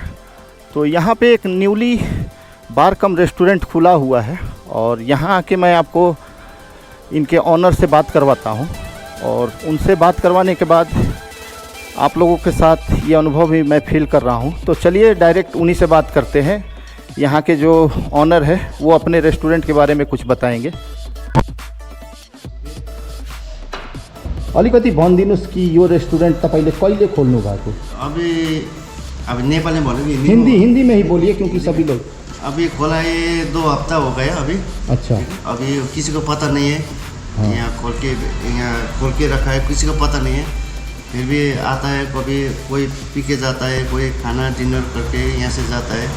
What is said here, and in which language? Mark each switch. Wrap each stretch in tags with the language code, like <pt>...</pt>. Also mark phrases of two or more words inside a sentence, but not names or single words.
<hi>तो यहाँ पे एक</hi> <en>newly bar cum restaurant</en> <hi>खुला हुआ है और यहाँ आके मैं आपको इनके ऑनर से बात करवाता हूँ और उनसे बात करवाने के बाद आप लोगों के साथ ये अनुभव भी मैं फील कर रहा हूँ। तो चलिए डायरेक्ट उन्हीं से बात करते हैं। यहाँ के जो ऑनर है वो अपने रेस्टोरेंट के बारे में कुछ बताएंगे।</hi> <ne>अलिकति भनिदिनुहोस् कि यो रेस्टोरेंट तपाईँले कहिले खोल्नु भएको?</ne> <hi>अभी नेपाली बोलो कि हिंदी में ही बोलिए क्योंकि सभी लोग। अभी खोला है 2 हफ्ता हो गया अभी। अच्छा। अभी किसी को पता नहीं है। हाँ। यहाँ खोल के रखा है, किसी को पता नहीं है। फिर भी आता है, कभी कोई पी के जाता है, कोई खाना डिनर करके यहाँ से जाता है।</hi>